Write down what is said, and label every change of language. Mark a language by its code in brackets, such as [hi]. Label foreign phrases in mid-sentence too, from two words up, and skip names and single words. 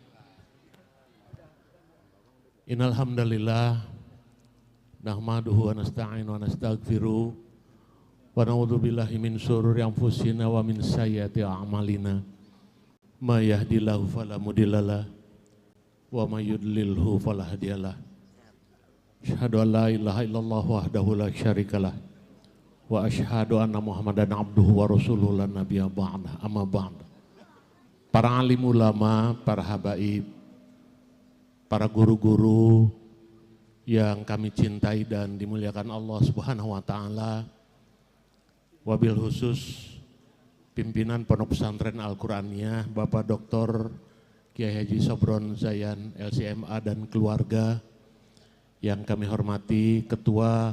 [ar] إن الحمد لله نحمده ونستعينه ونستغفره ونعوذ بالله من شرور أنفسنا ومن سيئات أعمالنا. من يهده الله فلا مضل له ومن يضلل فلا هادي له. أشهد أن لا إله إلا الله وحده لا شريك له وأشهد أن محمدا عبده ورسوله لا نبي بعده. أما بعد. [id] Para alim ulama, para habaib, para guru-guru yang kami cintai dan dimuliakan [ar] الله سبحانه وتعالى, وبالخصوص [id] pimpinan Pondok Pesantren Al-Qur'aniyah Bapak Dr. Kiai Haji Sobron Zayan LCMA dan keluarga, yang kami hormati Ketua